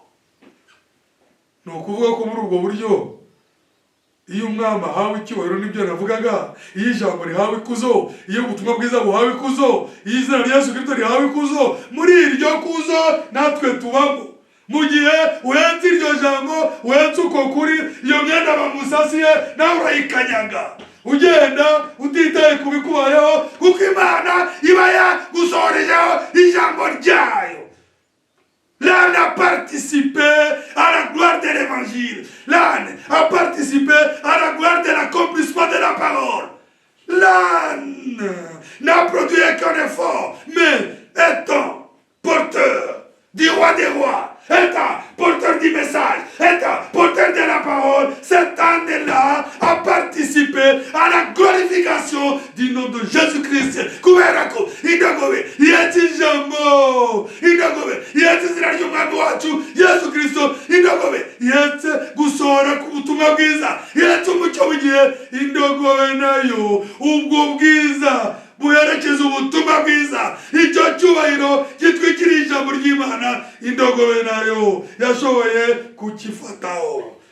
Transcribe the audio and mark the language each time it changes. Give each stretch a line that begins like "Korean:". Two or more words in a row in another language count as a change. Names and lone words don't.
Kinyarwanda: Ni ukuvuga ko muri ubwo buryo iyo umwami ahawe icyubahiro n'ibyo navugaga, iyo ijambo rihawe ikuzo, iyo ubutumwa bwiza buhawe ikuzo, iyo izina rya Yesu Kristo rihawe ikuzo, muri iryo kuzo natwe tubamo. Mu gihe uhenze iryo jambo, uhenze uko kuri, iyo myenda bamusasiye nawe urayikanyaga, ugenda utitaye ku bikubayeho, kuko Imana iba yagusohorejeho ijambo ryayo.
French: L'âne a participé à la gloire de l'évangile. L'âne a participé à la gloire de l'accomplissement de la parole. L'âne n'a produit aucun effort, mais étant porteur du roi des rois, étant porteur du message, étant porteur de la parole, cet âne-là a participé à la glorification du nom de Jésus-Christ.
Kinyarwanda: Kuberako, indogobe, yeti jambo, indogobe, yeti zina ry'umwami wacu Yesu Kristo, indogobe, yeti gusohora ku butumwa bwiza, yeti umucyo w'igihe, indogobe nayo ubwo bwiza buherekeza ubutumwa bwiza, icyo cyubahiro gitwikiriye ijambo ry'Imana, indogobe nayo yashoboye kukifataho.